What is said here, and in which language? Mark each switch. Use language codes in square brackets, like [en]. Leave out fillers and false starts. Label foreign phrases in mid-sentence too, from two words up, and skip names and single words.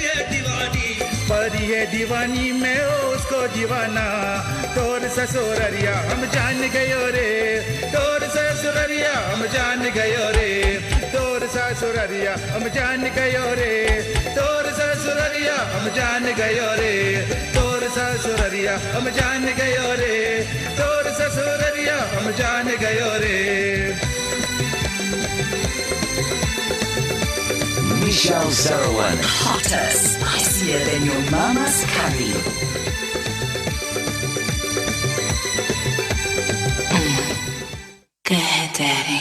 [bho] है दीवानी परी है दीवानी मैं उसको दीवाना तोर ससुररिया हम जान गयो रे तोर ससुररिया हम जान गयो रे तोर ससुररिया हम जान गयो रे तोर ससुररिया हम जान गयो रे तोर ससुररिया हम जान गयो रे तोर ससुररिया हम जान गयो रे [en] Michelle Zerwan. Hotter, spicier than your mama's curry. Go ahead, Daddy.